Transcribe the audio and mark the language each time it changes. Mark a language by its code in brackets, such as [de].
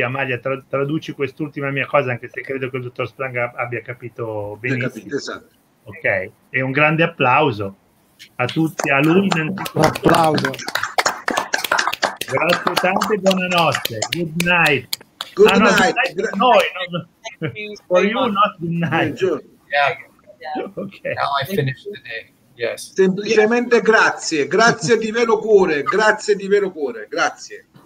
[it] Amalia, traduci quest'ultima mia cosa, anche se credo che il dottor Sprung abbia capito benissimo. Esatto. Ok, e un grande applauso a tutti, a lui innanzitutto. Un applauso. Grazie tante, buonanotte. [en] Good night. Good night. No, for you, not good night. Yeah. Okay. Now I finished the day. Yes. [it] Semplicemente grazie di vero cuore, grazie di vero cuore, grazie.